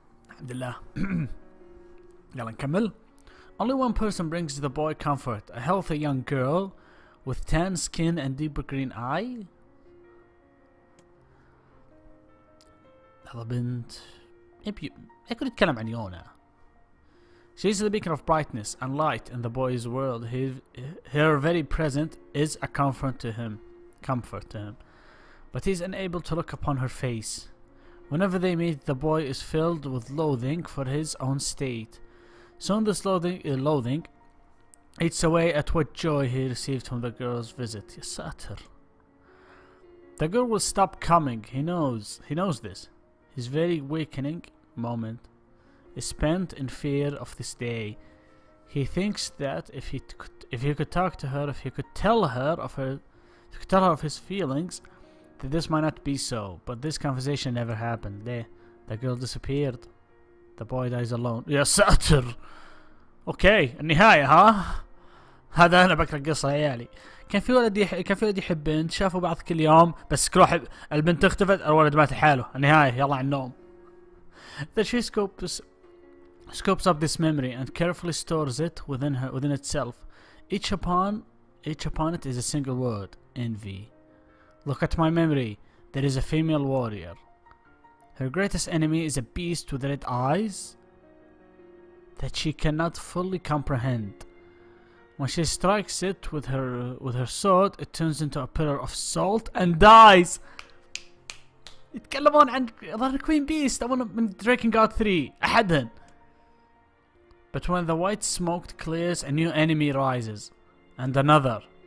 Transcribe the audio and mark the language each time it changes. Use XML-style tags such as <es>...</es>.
<ar>الحمد لله. يلا نكمل.</ar> <en>Only one person brings the boy comfort, a healthy young girl with tan skin and deeper green eye.</en> <ar>هذا بنت يكون يتكلم عن يونا.</ar> <en>She is the beacon of brightness and light in the boy's world. Her very presence is a comfort to him. But he is unable to look upon her face. Whenever they meet, the boy is filled with loathing for his own state. Soon this loathing eats away at what joy he received from the girl's visit.</en> <ar>يا ساتر.</ar> <en>The girl will stop coming. He knows this. His very awakening moment is spent in fear of this day. He thinks that if he could talk to her, if he could tell her of his feelings, that this might not be so. But this conversation never happened. The girl disappeared. The boy dies alone.</en> <ar>يا ساتر. اوكي النهاية ها. هذا انا بقرا قصة عيالي. كان في ولد يحب بنت، شافوا بعض كل يوم، بس كل واحد البنت اختفت، الولد مات لحاله. النهاية يلا على النوم.</ar> <en>Then she scopes up this memory and carefully stores it within itself. Each upon it is a single word: envy. Look at my memory. There is a female warrior. Her greatest enemy is a beast with red eyes that she cannot fully comprehend. When she strikes it with her sword, it turns into a pillar of salt and dies.</en> <ar>يتكلمون عن ظهر كوين بيست أو من Dragon God 3 أحدهن.</ar> <en>But when the white smoke clears, a new enemy rises, and another.</en>